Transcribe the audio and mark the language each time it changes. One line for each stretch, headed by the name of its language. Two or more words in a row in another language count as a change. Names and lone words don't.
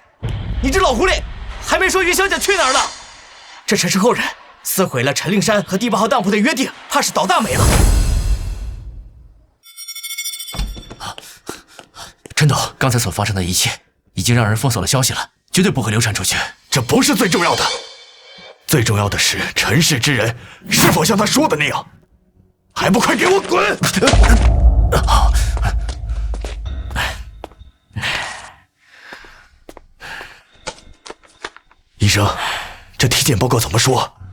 Chinese: 你這老狐狸，還沒說雲小姐去哪兒呢？這陳氏後人撕毀了陳令山和第8號當鋪的約定，怕是倒大霉了。陳總，剛才所發生的一切已經讓人封鎖了消息了，絕對不會流傳出去。這不是最重要的，最重要的是陳氏之人是否像他說的那樣，還不快給我滾！醫生，這體檢報告怎麼說？